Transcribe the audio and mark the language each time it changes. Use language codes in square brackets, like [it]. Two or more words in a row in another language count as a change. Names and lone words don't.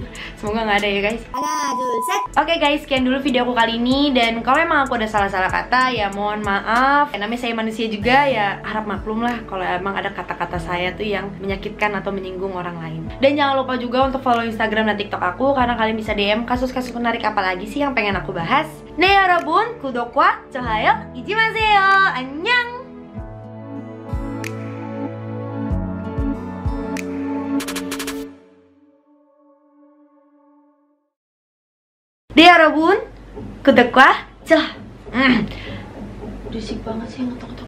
[id] Semoga nggak ada ya guys. Oke guys, sekian dulu video aku kali ini. Dan kalau emang aku ada salah-salah kata ya mohon maaf. Namanya saya manusia juga ya, harap maklum lah kalau emang ada kata-kata saya tuh yang menyakitkan atau menyinggung orang lain. Dan jangan lupa juga untuk follow Instagram dan TikTok aku, karena kalian bisa DM kasus-kasus menarik apa lagi sih yang pengen aku bahas. [ko] 네 여러분, 구독과 좋아요 잊지 마세요. 안녕. 네 여러분, 구독과 좋아요. [id] Berisik banget sih ngetok-ngetok.